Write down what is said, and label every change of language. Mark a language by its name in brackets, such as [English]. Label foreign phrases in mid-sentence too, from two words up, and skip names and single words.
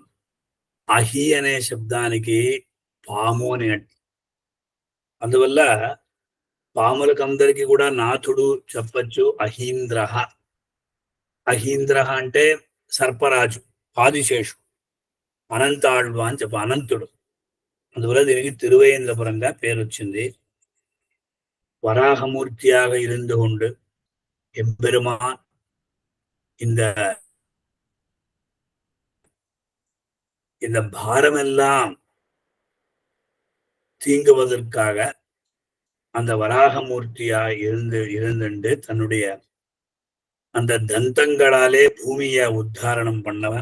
[Telugu] అహి అనే శబ్దానికి పాము అని, అందువల్ల పాములకందరికీ కూడా నాథుడు చెప్పచ్చు అహీంద్ర. అహీంద్ర అంటే సర్పరాజు, ఆదిశేషు, అనంతాళ్వ అని చెప్ప అనంతుడు. అందువల్ల దీనికి తిరువేంద్రపురంగా పేరు వచ్చింది. [Tamil] வராகமூர்த்தியாக இருந்து கொண்டு எம்பெருமான் இந்த பாரமெல்லாம் தீங்குவதற்காக அந்த வராகமூர்த்தியா இருந்துண்டு தன்னுடைய அந்த தந்தங்களாலே பூமியை உத்தாரணம் பண்ணவன்.